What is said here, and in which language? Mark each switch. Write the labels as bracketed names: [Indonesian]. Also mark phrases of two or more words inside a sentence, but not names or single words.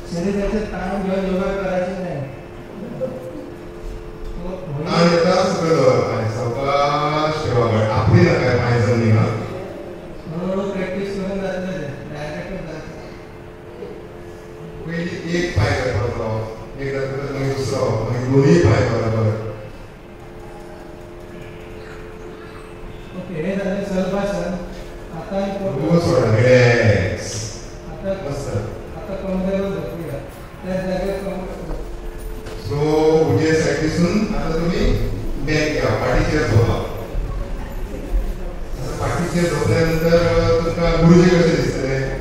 [Marathi] त्याचे ताण घेऊन योगा करायचे नाही. [Konkani] ताण येता सगळं दवरपाचें, सावकाश ठेवावं. आपली नाका पांय जमनीक. हळूहळू प्रॅक्टीस करून जातले ते डायरेक्ट जातले. पयलीं एक पांय करपाचो, एक जातकीर मागीर दुसरो, मागीर दोनूय पांय बरोबर. ओके, हे जालें सर्वासन. आतां सोडा रिलॅक्स. [Marathi] आता कमरेवर झोपूया. त्या जागेवर कमर. [Konkani] सो उजवे सायडीसून [Marathi] आता तुम्ही बॅक घ्या, [Konkani] पाठीचेर झोपा. पाठीचेर झोपल्यानंतर तुमकां गुरुजी कशे दिसतले?